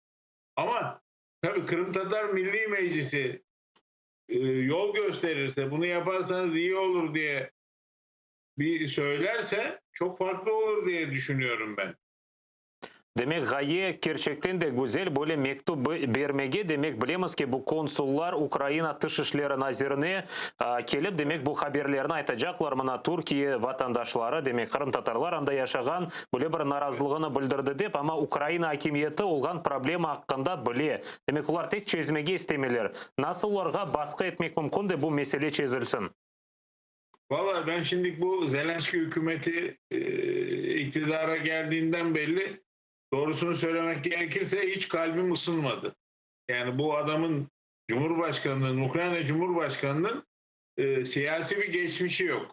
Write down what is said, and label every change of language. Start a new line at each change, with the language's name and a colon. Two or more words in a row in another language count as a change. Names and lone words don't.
Turkish: Ama tabii Kırım Tatar Milli Meclisi yol gösterirse, bunu yaparsanız iyi olur diye bir söylerse çok farklı olur diye düşünüyorum ben.
Crimean Tatar: Demek gaye gerçekten de güzel, böyle mektup vermege, demek bilemiz ki bu konsullar Ukrayna Dışişleri Nazirine kelip demek bu haberlerini aytacaklar mına Türkiye vatandaşları, demek Kırım Tatarlar anda yaşagan böyle bir narazılığını bildirdi dep, ama Ukrayna hakimiyeti olgan problem hakkında bile. Demek ular tek çözmege istemeler. Nasıl ularga baskı etmek mümkün de bu mesele çözülsün?
Turkish: Vallahi ben şimdi bu Zelenski hükümeti iktidara geldiğinden belli, doğrusunu söylemek gerekirse hiç kalbim ısınmadı. Yani bu adamın Cumhurbaşkanı'nın, Ukrayna Cumhurbaşkanı'nın siyasi bir geçmişi yok.